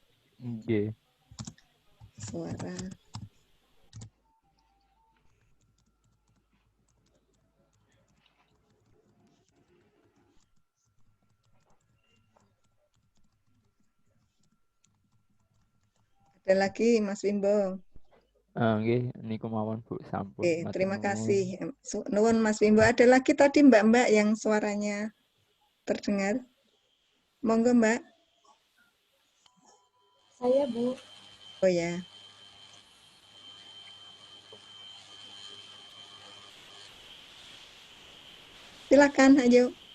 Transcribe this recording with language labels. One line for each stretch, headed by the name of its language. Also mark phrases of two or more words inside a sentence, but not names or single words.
Indonesian: Suara. Ada lagi Mas Wimbo.
Javanese: Niku mawon, Bu, sampun.
Indonesian: Terima kasih. Nuwun Mas Wimbo. Ada lagi tadi Mbak-mbak yang suaranya terdengar.
Javanese: Monggo Mbak.
Indonesian: Saya, Bu. Oh ya. Silakan, ayo.